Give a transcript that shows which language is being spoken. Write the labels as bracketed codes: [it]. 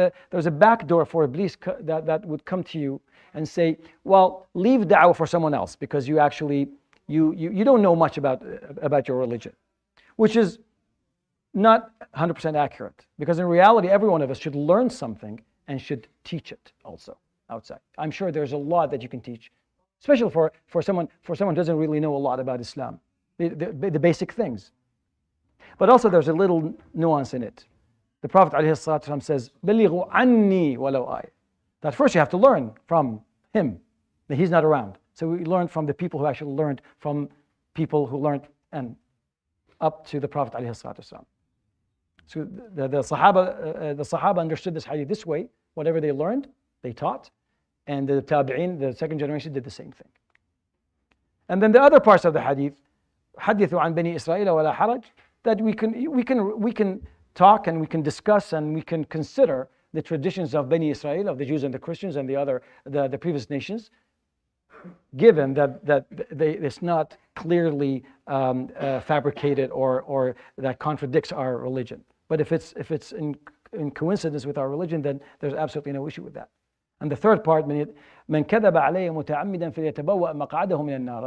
[en] There's a back door for Iblis that would come to you and say, well, leave da'wah for someone else because you actually you don't know much about your religion, which is not 100% accurate, because in reality every one of us should learn something and should teach it also outside. I'm sure there's a lot that you can teach, especially for someone who doesn't really know a lot about Islam, the basic things. But also there's a little nuance in it. The Prophet ﷺ says, [ar] بلغوا عني ولو آية. [en] That first you have to learn from him, that he's not around. So we learned from the people who actually learned from people who learned, and up to the Prophet ﷺ. So the Sahaba understood this hadith this way. Whatever they learned, they taught, and the Tabi'in, the second generation, did the same thing. And then the other parts of the hadith, [ar] حدثوا عن بني إسرائيل ولا حرج, [en] that we can talk and we can discuss and we can consider the traditions of Bani Israel, of the Jews and the Christians and the previous nations, given that it's not clearly fabricated or that contradicts our religion. But if it's in coincidence with our religion, then there's absolutely no issue with that. And the third part, [ar] من كذب علي متعمدا فليتبوأ مقعده من النار.